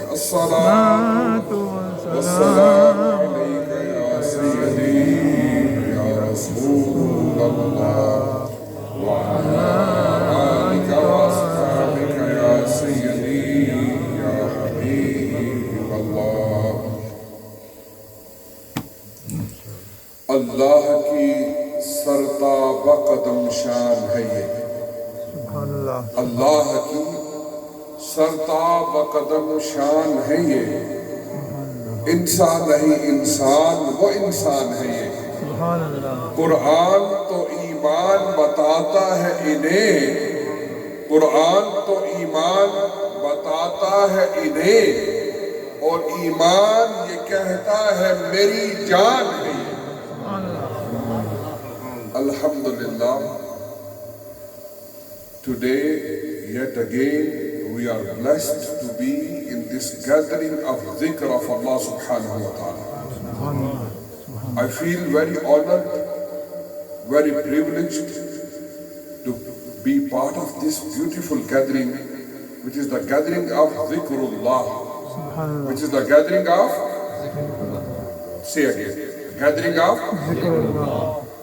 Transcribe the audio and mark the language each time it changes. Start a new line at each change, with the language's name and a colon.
Arabic: الصلاة والسلام عليك يا سيدي يا رسول الله وعلى آلك وأصحابك يا سيدي يا حبيب الله.
Urdu: اللہ کی سرتاب قدم شان ہے یہ. اللہ کی سرتاب قدم شان ہے یہ. انسان نہیں انسان وہ انسان ہے یہ. قرآن تو ایمان بتاتا ہے انہیں. قرآن تو ایمان بتاتا ہے انہیں اور ایمان یہ کہتا ہے میری جان ہے.
English: Alhamdulillah, today yet again we are blessed to be in this gathering of dhikr of Allah subhanahu wa ta'ala. I feel very honored, very privileged to be part of this beautiful gathering, which is the gathering of dhikrullah, which is the gathering of, say again, gathering of dhikrullah.